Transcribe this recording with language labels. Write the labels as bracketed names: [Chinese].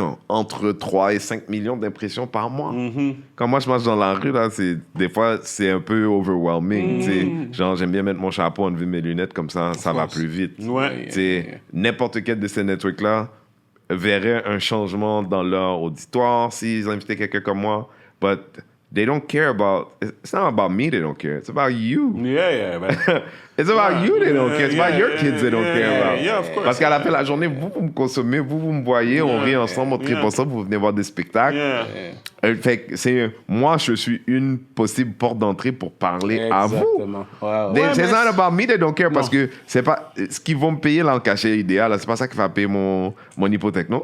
[French] entre 3 et 5 millions d'impressions par mois. Quand moi, je marche dans la rue, là, des fois, c'est un peu overwhelming. Genre, j'aime bien mettre mon chapeau, enlever mes lunettes, comme ça va plus vite. N'importe quel de ces networks-là verrait un changement dans leur auditoire s'ils invitaient quelqu'un comme moi. [English] But they don't care about... It's not about me they don't care. It's about you. It's about you they don't care. It's about your kids they don't care about. Yeah, of course. [French] Parce qu'à la fin de la journée, vous me consommez, vous me voyez, on rit ensemble, on tripe ensemble, vous venez voir des spectacles. Fait que moi, je suis une possible porte d'entrée pour parler à vous. C'est [English] not about me they don't care [French] parce que c'est pas... Ce qu'ils vont me payer là en cachet idéal, là, c'est pas ça qui va payer mon hypothèque, non?